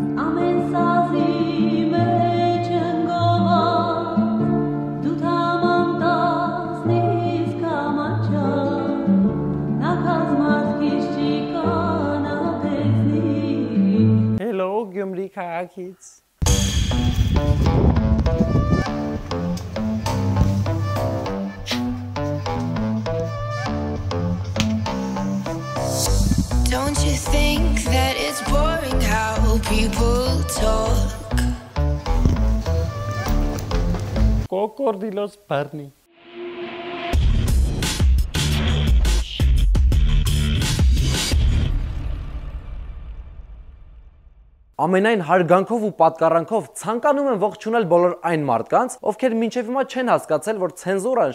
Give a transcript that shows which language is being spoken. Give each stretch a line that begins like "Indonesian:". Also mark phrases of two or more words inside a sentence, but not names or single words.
Armenian: Hello, Գյումրի քաղաքից։
English: Don't you think that it's boring how people talk?
Armenian: Կոկորդիլոս բռնի։ Ամենայն հարգանքով ու պատկառանքով ցանկանում եմ ողջունել բոլոր այն մարդկանց, ովքեր մինչև հիմա չեն հասկացել, որ ցենզուրան